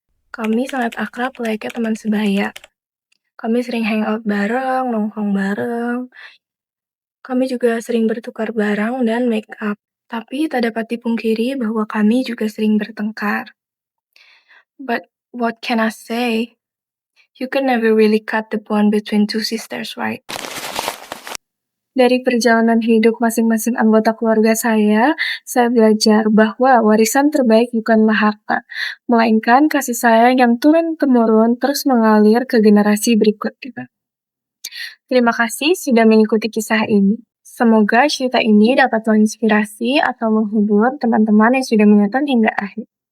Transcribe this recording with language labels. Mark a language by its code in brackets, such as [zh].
[id] Kami sangat akrab layaknya teman sebaya. Kami sering hangout bareng, nongkrong bareng. Kami juga sering bertukar barang dan make up. Tapi tak dapat dipungkiri bahwa kami juga sering bertengkar. [en] But what can I say? You can never really cut the bond between two sisters, right? [id] Dari perjalanan hidup masing-masing anggota keluarga saya belajar bahwa warisan terbaik bukanlah harta, melainkan kasih sayang yang turun-temurun terus mengalir ke generasi berikutnya. Terima kasih sudah mengikuti kisah ini. Semoga cerita ini dapat menginspirasi atau menghibur teman-teman yang sudah menonton hingga akhir.